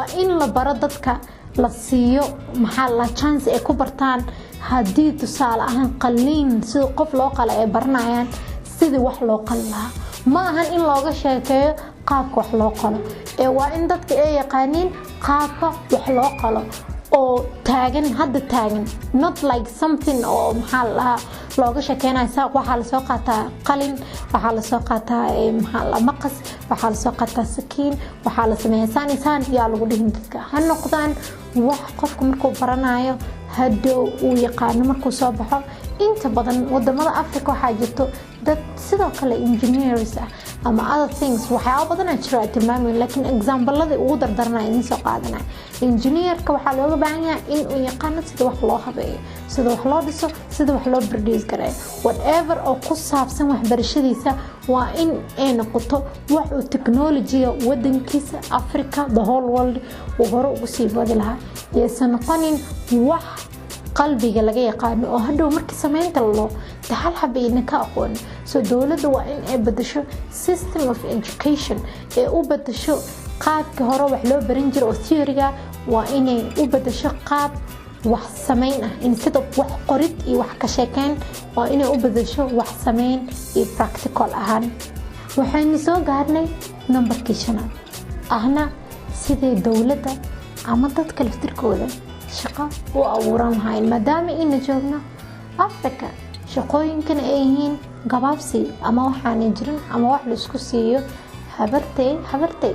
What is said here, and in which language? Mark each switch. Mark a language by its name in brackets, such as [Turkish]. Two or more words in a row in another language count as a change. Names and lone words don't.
[Somali] in la baro dadka la siiyo maxaa la chance ay ku bartaan hadii tusaale ahaan qalin sida qof loo qala ay baranayaan sidii wax loo qalaa ma ahan in looga sheekeeyo qaabka wax loo qalo ee waa in dadka ay yaqaaniin qaabka wax loo qalo oo taagan hadda taagan [English] not like something [Somali] oo maxaa la looga sheekeenayo saaq waxa la soo qaataa qalin waxa la soo qaataa maxaa la maqas waxa la soo qaataa sakiin waxa la sameeyaa insaan yaa lagu dhihin dadka ha noqdaan wax qofku markuu baranayo hadhow uu yaqaano markuu soo baxo. Inta badan wadamada Afrika waxaa jirto dad sidoo kale engineers ama [English] other things [Somali] waxyaabo badan jira tilmaamay, laakiin example-lada ugu dardarnaa in soo qaadanay. Engineer-ka waxaa looga baahan yahay in uu yaqaano sida wax loo habeeyo, sida wax loo dhiso, sida wax loo produce gareeyo, whatever oo ku saabsan waxbarashadiisa waa in ay noqoto wax uu technology-ga wadankiisa Africa, [English] the whole world [Somali] uu hore ugu sii wadi lahaa. Aysan noqonin wax qalbiga laga yaqaano oo hadhow markii sameynta loo taxal habeeyna ka aqoon. So dawladda waa in ay bedesho [English] system of education [Somali] ee u bedesho qaabka hore wax loo baran jiray oo theory-ga waa inay u bedesho qaab wax sameyn ah [English] instead of [Somali] wax qorid iyo wax ka sheekayn waa inay u bedesho wax sameyn iyo practical ahaan. Waxaynu soo gaarnay numberkii 5 ahna sidii dawladda ama dadka laftirkooda shaqo u abuuran lahayn maadaama in joogno Afrika shaqooyinkan ay yihiin gabaabsi ama waxaan jirin ama wax la isku siiyo habartay.